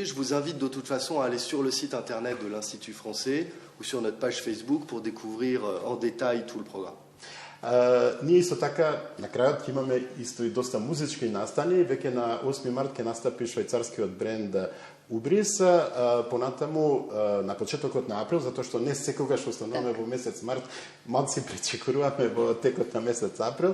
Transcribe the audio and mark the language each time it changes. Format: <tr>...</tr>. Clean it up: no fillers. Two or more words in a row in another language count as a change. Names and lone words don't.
<fr>Je vous invite de toute façon à aller sur le site internet de l'Institut français ou sur notre page Facebook pour découvrir en détail tout le programme.</fr> <mk>Ние исто така на крајот ќе имаме исто и доста музички настани. Веќе на 8 март ќе настапи швајцарскиот бренд Убрис, понатаму на почетокот на април, затоа што не секогаш установаме во месец март, малци пречекоруваме во текот на месец април.</mk>